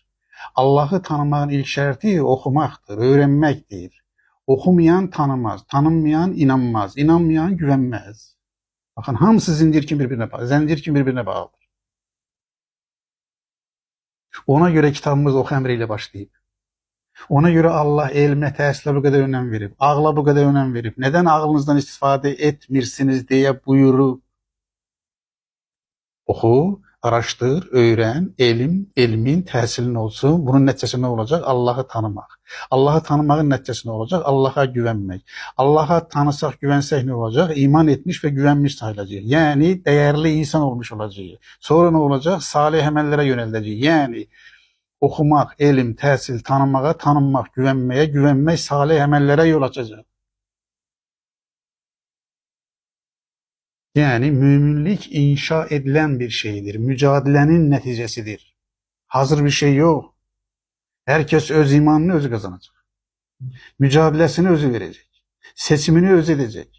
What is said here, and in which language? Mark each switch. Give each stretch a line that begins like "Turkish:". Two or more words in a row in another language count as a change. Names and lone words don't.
Azerbaijani: Allah'ı tanımağın ilk şərti oxumaqdır, öğrenmektir.
Turkish: Okumayan tanımaz, tanınmayan inanmaz, inanmayan güvenmez.
Azerbaijani: Bakın hamısı zincir kimi birbirine bağlı, zincir kimi birbirine bağlıdır. Ona göre kitabımız oxu əmriyle başlayıb. Ona göre Allah elmə, təhsilə bu qədər önəm verib, ağla bu qədər önəm verib. Neden ağlınızdan istifadə etmirsiniz diye buyurub.
Turkish: Oku, araştır, öğren,
Azerbaijani: elmin, təhsilin olsun. Bunun nəticəsi nə olacaq? Allah'ı tanımaq. Allah'ı tanımağın nəticəsi nə olacaq? Allah'a güvenmək. Allah'a tanısaq, güvensək nə olacaq?
Turkish: İman etmiş ve güvenmiş
Azerbaijani: sayılacaq.
Turkish: Yani değerli insan olmuş olacaq.
Azerbaijani: Sonra nə olacaq? Salih əməllərə yönəldəcək. Yani okumaq, elm, təhsil, tanımağa, tanınmaq, güvenməyə, güvenmək salih əməllərə yol açacaq.
Turkish: Yani müminlik inşa edilen bir şeydir. Mücadelenin neticesidir. Hazır bir şey yok. Herkes öz imanını özü kazanacak. Mücadelesini özü verecek. Seçimini özü edecek.